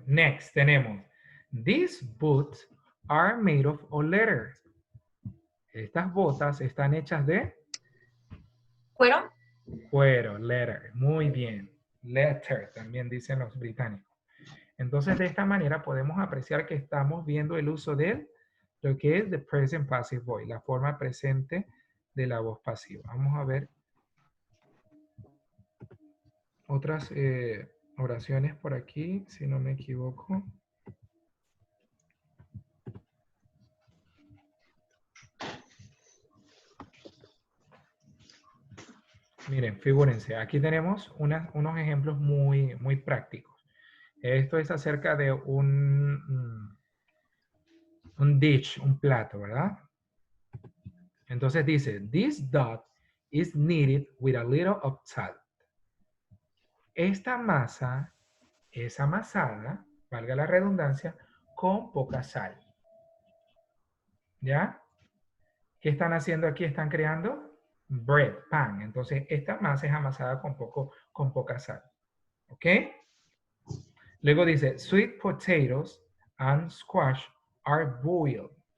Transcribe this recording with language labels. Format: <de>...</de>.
<en>Next,</en> <es>tenemos,</es> <en>these boots are made of leather.</en> <es>Estas botas están hechas de ¿Cuero? cuero, leather. Muy bien. Leather, también dicen los británicos. Entonces, de esta manera podemos apreciar que estamos viendo el uso de lo que es</es> <en>the present passive voice,</en> <es>la forma presente de la voz pasiva. Vamos a ver otras oraciones por aquí, si no me equivoco. Miren, figúrense, aquí tenemos unos ejemplos muy prácticos. Esto es acerca de un dish, un plato, ¿verdad? Entonces dice,</es> <en>this dot is kneaded with a little of salt.</en> <es>Esta masa es amasada, valga la redundancia, con poca sal. ¿Ya? ¿Qué están haciendo aquí? Están creando bread, pan. Entonces, esta masa es amasada con poca sal. ¿Ok? Luego dice,</es> <en>sweet potatoes and squash are boiled.</en>